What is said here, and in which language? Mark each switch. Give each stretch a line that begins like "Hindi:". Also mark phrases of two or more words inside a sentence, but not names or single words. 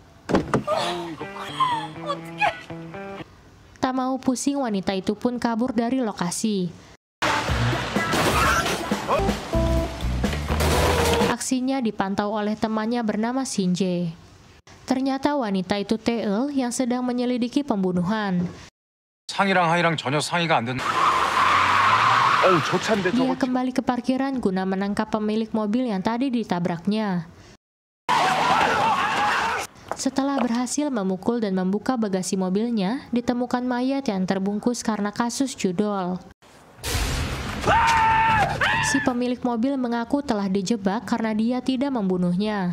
Indonesian: Tak mau pusing, wanita itu pun kabur dari lokasi. Aksinya dipantau oleh temannya bernama Shinjae. Ternyata wanita itu Taeil yang sedang menyelidiki pembunuhan.
Korean: 상이랑 하이랑 전혀 상의가 안 된다. 저 차인데
Indonesian: Dia kembali ke parkiran guna menangkap pemilik mobil yang tadi ditabraknya. Setelah berhasil memukul dan membuka bagasi mobilnya, ditemukan mayat yang terbungkus karena kasus judol. Si pemilik mobil mengaku telah dijebak karena dia tidak membunuhnya.